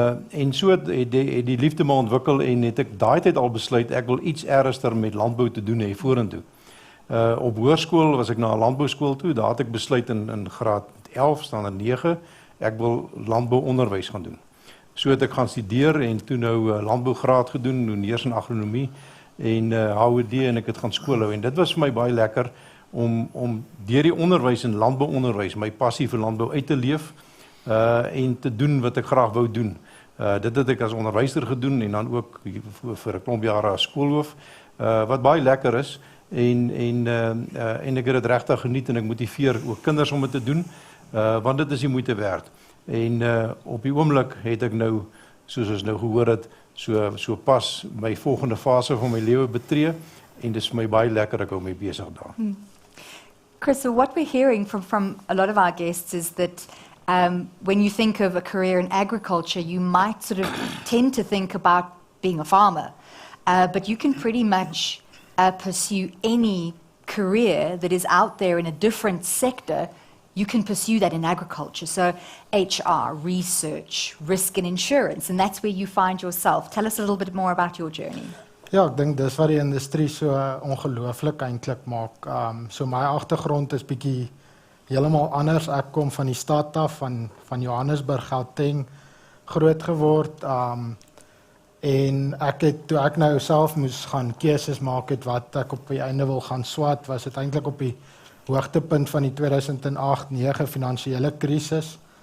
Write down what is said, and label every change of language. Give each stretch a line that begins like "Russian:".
Afrikaans: En so het die liefde maar ontwikkel en het ek daai tyd al besluit ek wil iets ernstiger met landbou te doen hê vorentoe. Op hoërskool was ek na 'n landbouskool toe, daar het ek besluit in graad 11 standaard 9 ek wil landbouonderwys gaan doen. So het ek gaan studeer en toe nou landbougraad gedoen, doen eers in agronomie en HOD en ek het gaan skool hou en dit was vir my baie lekker om deur die onderwys en landbouonderwys my passie vir landbou uit te leef en te doen wat ek graag wou doen. Dit het ek as onderwyser gedoen en dan ook vir 'n klomp jare as skoolhoof, wat baie lekker is en ek het dit regtig geniet en ek motiveer ook kinders om dit te doen, want dit is die moeite werd. En op die oomblik het ek nou, soos ons nou gehoor het, so pas my volgende fase van my lewe betree en dis vir my baie lekker, ek hou my besig daar.
English: Chris, so what we're hearing from a lot of our guests is that when you think of a career in agriculture, you might sort of tend to think about being a farmer, but you can pretty much pursue any career that is out there in a different sector. You can pursue that in agriculture. So HR, research, risk and insurance, and that's where you find yourself. Tell us a little bit more about your journey.
Afrikaans: Ja, ek dink dis wat die industrie so ongelooflik eintlik maak. So my agtergrond is bietjie heeltemal anders. Ek kom van die stad af, van Johannesburg, Gauteng, groot geword. En ek het, toe ek nou self moes gaan keuses maak het wat ek op die einde wil gaan swat, was dit eintlik op die hoogtepunt van die 2008-9 finansiële krisis.